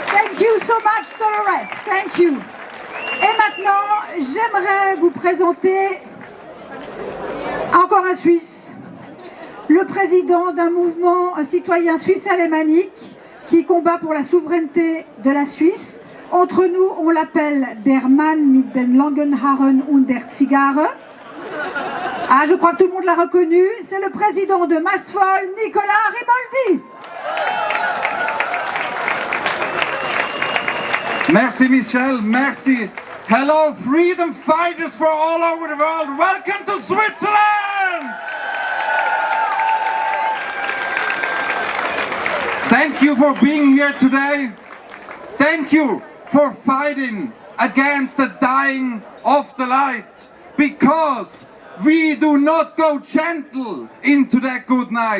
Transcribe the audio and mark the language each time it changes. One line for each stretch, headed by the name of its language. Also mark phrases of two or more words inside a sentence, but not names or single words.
English: Thank you so much, Dolores. Thank you.
French: Et maintenant, j'aimerais vous présenter encore un Suisse, le président d'un mouvement citoyen suisse-alémanique qui combat pour la souveraineté de la Suisse. Entre nous, on l'appelle
German: der Mann mit den langen Haaren und der Zigarre.
French: Ah, je crois que tout le monde l'a reconnu. C'est le président de Massvoll, Nicolas Rimoldi. Merci Michel, merci.
English: Hello freedom fighters for all over the world. Welcome to Switzerland. Thank you for being here today. Thank you for fighting against the dying of the light, because we do not go gentle into that good night.